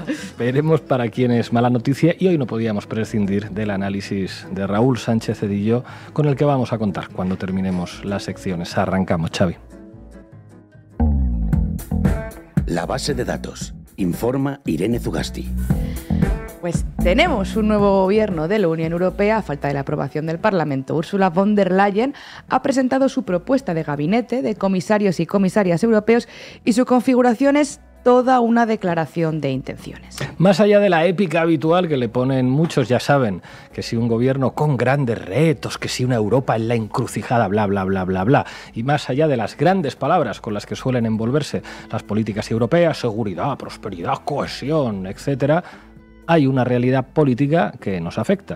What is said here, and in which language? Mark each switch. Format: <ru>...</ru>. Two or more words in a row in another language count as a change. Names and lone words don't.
<es>Veremos para quién es mala noticia, y hoy no podíamos prescindir del análisis de Raúl Sánchez Cedillo, con el que vamos a contar cuando terminemos las secciones. Arrancamos, Xavi. La base de datos. Informa Irene Zugasti. Pues tenemos un nuevo gobierno de la Unión Europea a falta de la aprobación del Parlamento. Ursula von der Leyen ha presentado su propuesta de gabinete de comisarios y comisarias europeos y su configuración es toda una declaración de intenciones. Más allá de la épica habitual que le ponen muchos, ya saben, que si un gobierno con grandes retos, que si una Europa en la encrucijada, bla, bla, bla, bla, bla, y más allá de las grandes palabras con las que suelen envolverse las políticas europeas, seguridad, prosperidad, cohesión, etcétera, hay una realidad política que nos afecta.</es>